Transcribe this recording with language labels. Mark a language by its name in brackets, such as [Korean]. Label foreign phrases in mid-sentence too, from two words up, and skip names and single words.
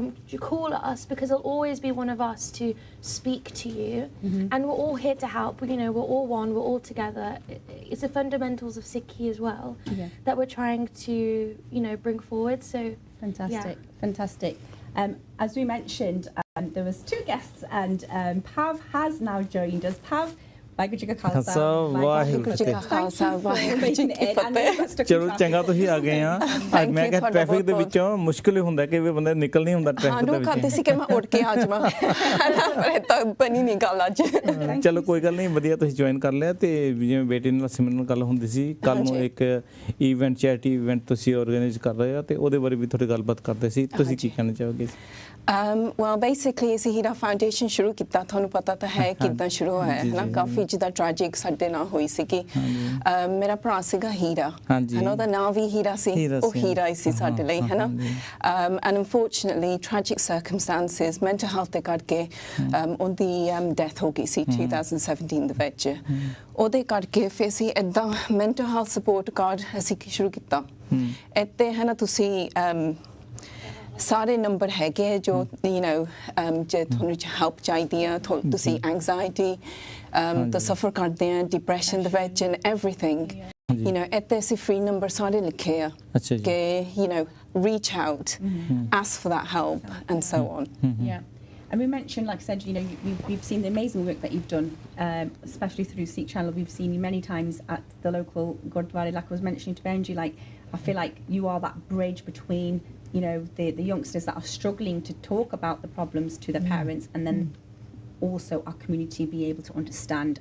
[English] You call us because there'll always be one of us to speak to you, and we're all here to help. We're all one. We're all together. It's the fundamentals of Sikhi as well that we're trying to bring forward. So fantastic. As we mentioned, there was two guests, and Pav has now joined us. [Punjabi] Pav, ਵਾਹਿਗੁਰੂ ਜੀ ਕਾ ਖਾਲਸਾ ਵਾਹਿਗੁਰੂ ਜੀ ਕਾ ਖਾਲਸਾ ਵਾਹਿਗੁਰੂ ਜੀ ਕੀ ਫਤਿਹ ਚਲੋ ਚੰਗਾ ਤੁਸੀਂ ਆ ਗਏ ਆ ਅੱਜ ਮੈਂ ਕਿਹਾ ਟ੍ਰੈਫਿਕ ਦੇ ਵਿੱਚੋਂ ਮੁਸ਼ਕਿਲ ਹੀ ਹੁੰਦਾ ਕਿ ਵੀ ਬੰਦਾ ਨਿਕਲ ਨਹੀਂ ਹੁੰਦਾ ਟ੍ਰੈਫਿਕ ਦੇ ਵਿੱਚੋਂ ਕਹਿੰਦੇ ਸੀ ਕਿ ਮੈਂ ਉੱਠ ਕੇ ਆ ਜਾਵਾਂ ਪਰ ਤਾਂ ਬਣੀ ਨਹੀਂ ਗੱਲ ਅੱਜ ਚਲੋ ਕੋਈ ਗੱਲ ਨਹੀਂ ਵਧੀਆ ਤੁਸੀਂ ਜੁਆਇਨ ਕਰ ਲਿਆ ਤੇ ਜਿਵੇਂ ਬੇਟੀ ਨਾਲ ਸਿਮਰਨ ਨਾਲ ਗੱਲ ਹੁੰਦੀ ਸੀ ਕੱਲ ਨੂੰ ਇੱਕ ਇਵੈਂਟ [English] charity event [Punjabi] ਤੁਸੀਂ ਆਰਗੇਨਾਈਜ਼ ਕਰ ਰਹੇ ਹੋ ਤੇ ਉਹਦੇ ਬਾਰੇ ਵੀ ਥੋੜੀ ਗੱਲਬਾਤ ਕਰਦੇ ਸੀ ਤੁਸੀਂ ਕੀ ਕਹਿਣਾ ਚਾਹੋਗੇ [English] well basically [Punjabi] ਅਸੀਂ ਹੀਰਾ ਫਾਊਂਡੇਸ਼ਨ ਸ਼ੁਰੂ ਕੀਤਾ ਤੁਹਾਨੂੰ ਪਤਾ ਤਾਂ ਹੈ ਕਿੱਦਾਂ ਸ਼ੁਰੂ ਹੋਇਆ ਹੈ ਨਾ ਕਾਫੀ ਜਿੱਦਾਂ ਟ੍ਰੈਜਿਕ ਸਾਡੇ ਨਾਲ ਹੋਈ ਸੀ ਕਿ ਮੇਰਾ ਭਰਾ ਸੀਗਾ ਹੀਰਾ ਹਨਾ ਉਹਦਾ ਨਾਂ ਵੀ ਹੀਰਾ ਸੀ ਉਹ ਹੀਰਾ ਹੀ ਸੀ ਸਾਡੇ ਲਈ ਹੈ ਨਾ [English] and unfortunately tragic circumstances mental health [Punjabi] ਦੇ ਕਰਕੇ ਉਹਦੀ ਡੈਥ ਹੋ ਗਈ ਸੀ 2017 ਦੇ ਵਿੱਚ ਉਹਦੇ ਕਰਕੇ ਫਿਰ ਅਸੀਂ ਇੱਦਾਂ [English] mental health support card [Punjabi] ਅਸੀਂ ਸ਼ੁਰੂ ਕੀਤਾ ਇੱਥੇ ਹੈ ਨਾ ਤੁਸੀਂ ਸਾਰੇ ਨੰਬਰ ਹੈਗੇ ਜੋ ਜੇ ਤੁਹਾਨੂੰ ਹੈਲਪ ਚਾਹੀਦੀ ਹੈ ਤੁਸੀਂ ਐਂਗਜ਼ਾਇਟੀ ਤਾਂ ਸਫਰ ਕਰਦੇ ਆ ਡਿਪਰੈਸ਼ਨ ਦੇ ਵਿੱਚ [English] and everything [Punjabi] ਇੱਥੇ ਅਸੀਂ ਫ੍ਰੀ ਨੰਬਰ ਸਾਰੇ ਲਿਖੇ ਆ ਕਿ [English] reach out ask for that help and so on. And we mentioned, like I said, we've seen the amazing work that you've done, especially through Sikh Channel. We've seen you many times at the local Gurdwara. Like I was mentioning to Benji, I feel like you are that bridge between, the youngsters that are struggling to talk about the problems to their parents and then also our community be able to understand.